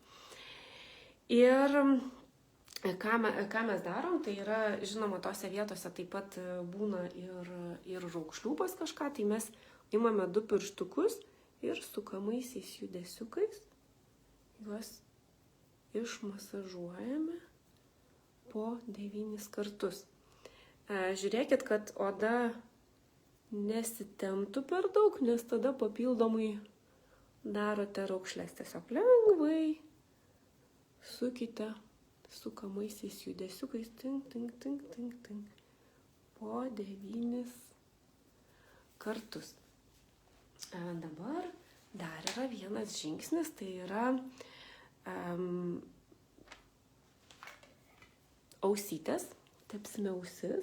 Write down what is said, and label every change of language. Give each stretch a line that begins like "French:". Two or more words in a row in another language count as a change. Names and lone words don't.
Lithuanian: Ir ką mes darom, tai yra, žinoma, tose vietose taip pat būna ir raukšlių pas kažką, tai mes imame 2 pirštukus ir sukamaisiais judesiukais juos išmasažuojame po 9 kartus. Žiūrėkit, kad oda nesitemptų per daug, nes tada papildomai darote raukšles. Tiesiog lengvai sukite sukamaisiais judesiukais, tink, tink, tink, tink, tink, po 9 kartus. Dabar dar yra vienas žingsnis, tai yra ausytės, tepsime ausis.